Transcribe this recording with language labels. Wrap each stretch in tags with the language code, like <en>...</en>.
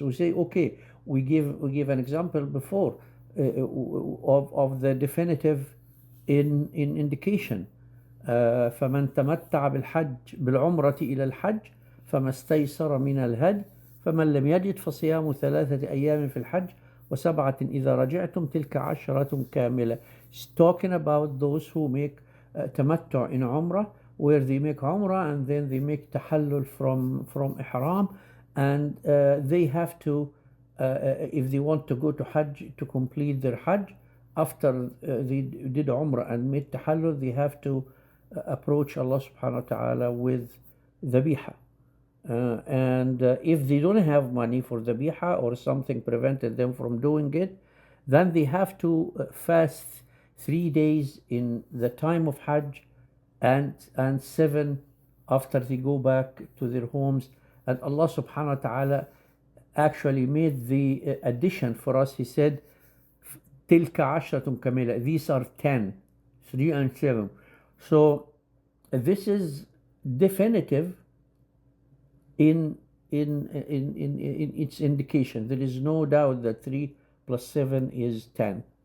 <en>We say, okay, we give an example before of the definitive in indication.</en> <ar>فمن تمتع بالعمرة إلى الحج فما استيسر من الهدي فمن لم يجد فصيام 3 أيام في الحج وسبعة إذا رجعتم تلك 10 كاملة.</ar> <en>It's talking about those who make tamattu in Umrah, where they make Umrah and then they make tahallul from Ihram, and they have to, if they want to go to Hajj to complete their Hajj, after they did Umrah and made tahallul, they have to approach Allah subhanahu wa ta'ala with dhabiha. And if they don't have money for dhabiha or something prevented them from doing it, then they have to fast 3 days in the time of Hajj and 7 after they go back to their homes. And Allah subhanahu wa ta'ala actually made the addition for us. He said,</en> <ar>تِلْكَ عَشْرَةٌ كَمِلَةٌ.</ar> <en>These are 10, 3 and 7. So this is definitive in its indication. There is no doubt that 3 plus 7 is 10.</en>